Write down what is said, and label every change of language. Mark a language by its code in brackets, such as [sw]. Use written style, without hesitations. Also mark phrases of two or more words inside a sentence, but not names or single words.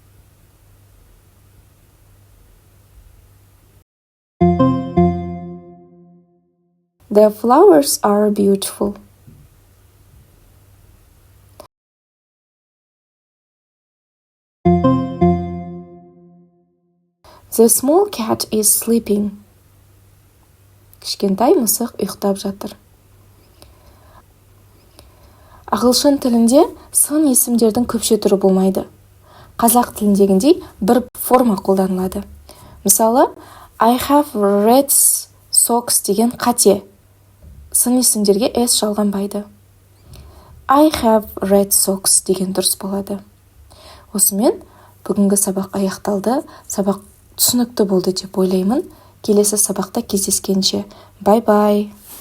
[en] The flowers are beautiful. The small cat is sleeping. [kk] Кішкентай мысық ұйықтап жатыр. Ағылшын тілінде сын есімдердің көпше түрі болмайды. Қазақ тіліндегіндей бір форма қолданылады. Мысалы, [en] I have red socks [kk] деген қате. Сын есімдерге s жалғанбайды. [en] I have red socks [kk] деген дұрыс болады. Осымен бүгінгі сабақ аяқталды. Сабақ түсінікті болды деп ойлаймын. Келесі сабақта кездескенше. Бай-бай.